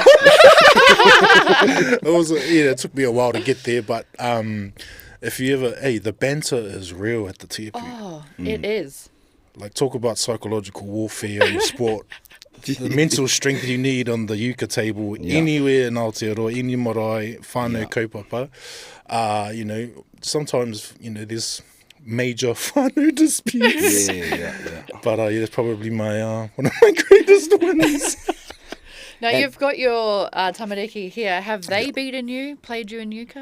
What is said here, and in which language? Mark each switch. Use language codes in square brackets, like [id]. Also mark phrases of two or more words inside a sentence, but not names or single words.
[en] It took me a while to get there, but if you ever, the banter is real at the tepu. Oh, it is. Like, talk about psychological warfare in sport. The mental strength you need on the Euchre table anywhere in Aotearoa, any marae, [mi] whānau kaupapa. [en] Sometimes, there's major whānau disputes. Yeah. But that's probably my one of my greatest wins. Now, you've got your tamariki here. Have they beaten you, played you in Euchre?